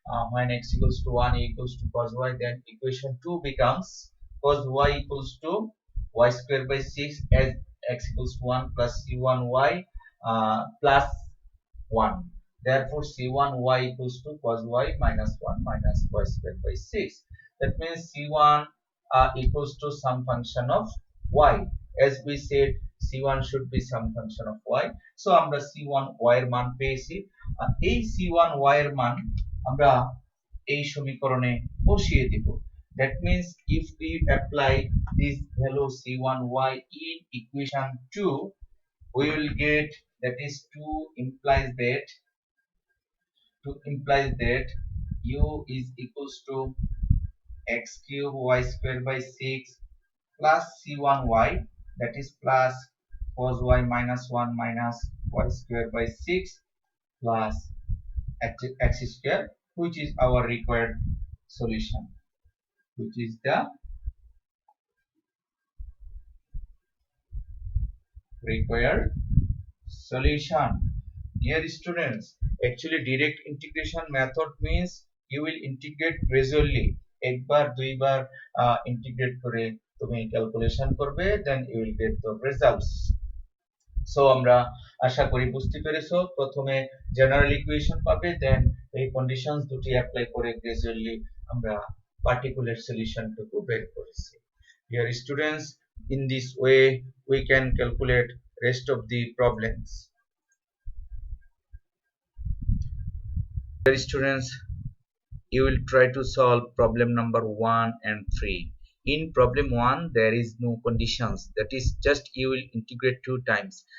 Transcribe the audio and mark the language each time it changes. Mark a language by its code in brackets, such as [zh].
[en] When x equals to 1, u equals to cos y, then equation 2 becomes cos y equals to y square by 6 as x equals to 1 plus c1y plus 1. Therefore, c1y equals to cos y minus 1 minus y square by 6. That means c1 equals to some function of y. As we said, c1 should be some function of y. [bn] So, আমরা c1 y এর মান পেয়েছি। এই c1 y এর মান আমরা এই সমীকরণে বসিয়ে দিব। [en] That means if we apply this value c1y in equation 2, we will get, that is 2 implies that u is equals to x cube y square by 6 plus c1y, that is plus cos y minus 1 minus y square by 6 plus x square, which is our required solution, which is the required solution. Dear students, actually direct integration method means you will integrate gradually. [bn] একবার দুইবার integrate করে তুমি calculation করবে, [en] then you will get the results. [bn] So আমরা আশা করি বুঝতে পেরেছো। প্রথমে জেনারেল ইকুয়েশন পাবে, দেন এই কন্ডিশনস দুটি অ্যাপ্লাই করে গ্রাজুয়ালি আমরা পার্টিকুলার সলিউশনটুকু বের করেছি। [en] Dear students, in this way we can calculate rest of the problems. Dear students, you will try to solve problem number 1 and 3. In problem 1 there is no conditions, that is just you will integrate 2 times.